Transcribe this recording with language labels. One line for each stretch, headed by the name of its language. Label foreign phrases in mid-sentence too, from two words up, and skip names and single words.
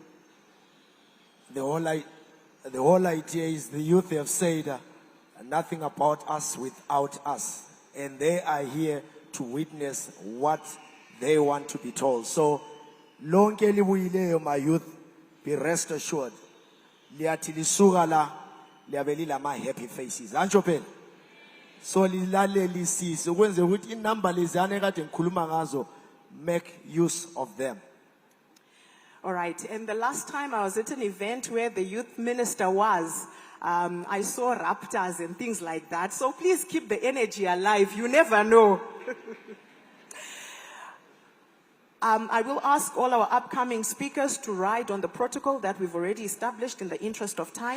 English: The whole idea is the youth have said nothing about us without us. And they are here to witness what they want to be told. So,
North Ndebele: lonke libuyileyo
English: my youth, be rest assured.
North Ndebele: Liyathi lisuka la, liyabe lilama
English: happy faces.
North Ndebele: Anjo phela. So lilalelisise ukwenze ukuthi inamba leziyana ekade ngikhuluma ngazo,
English: make use of them. All right, and the last time I was at an event where the youth minister was, I saw raptors and things like that. So please keep the energy alive. You never know. I will ask all our upcoming speakers to ride on the protocol that we've already established in the interest of time.